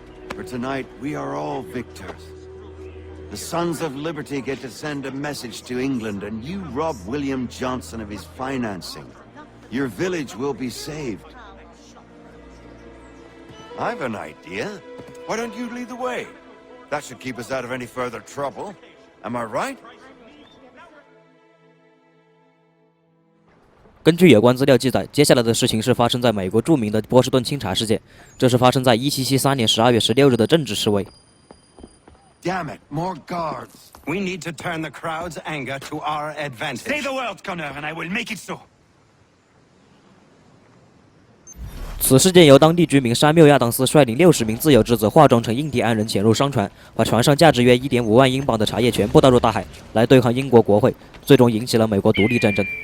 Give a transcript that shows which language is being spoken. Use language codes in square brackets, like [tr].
[en] For tonight, we are all victors. The Sons of Liberty get to send a message to England, and you rob William Johnson of his financing. Your village will be saved. I've an idea. Why don't you lead the way? That should keep us out of any further trouble. Am I right? [zh] 根据有关资料记载，接下来的事情是发生在美国著名的波士顿清查事件，这是发生在1773年12月16日的政治示威。 [en] Damn it, more guards. We need to turn the crowd's anger to our advantage. Say the word, Connor, and I will make it so. [zh] 此事件由当地居民山缪亚当斯率领60名自由之子化妆成印第安人潜入商船，把船上价值约1.5万英镑的茶叶全部倒入大海，来对抗英国国会，最终引起了美国独立战争。